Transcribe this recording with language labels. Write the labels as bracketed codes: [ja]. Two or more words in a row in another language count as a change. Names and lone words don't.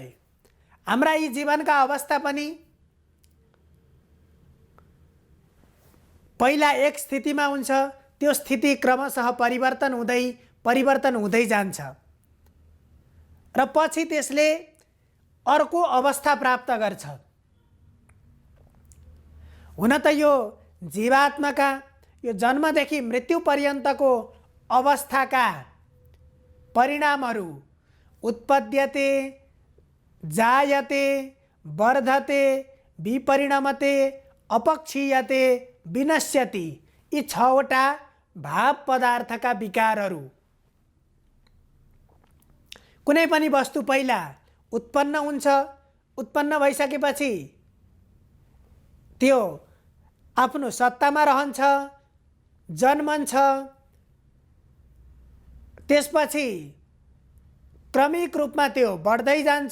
[ne] हाम्रा यी जीवनका अवस्था पनि पहिला एक स्थितिमा हुन्छ, त्यो स्थिति क्रमशः परिवर्तन हुँदै जान्छ र पछि त्यसले अर्को अवस्था प्राप्त गर्छ। हुन त यो जीवात्माका यो जन्मदेखि मृत्यु पर्यन्तको अवस्थाका परिणामहरू [sa] उत्पद्यते, जायते, वर्धते, विपरिणमते, अपक्षीयते, विनश्यति, [ne] यी 6 वटा भाव पदार्थका विकारहरू। कुनै पनि वस्तु पहिला उत्पन्न हुन्छ, उत्पन्न भइसकेपछि त्यो आफ्नो सत्तामा रहन्छ, जन्मन्छ, त्यसपछि क्रमिक रूपमा त्यो बढ्दै जान्छ।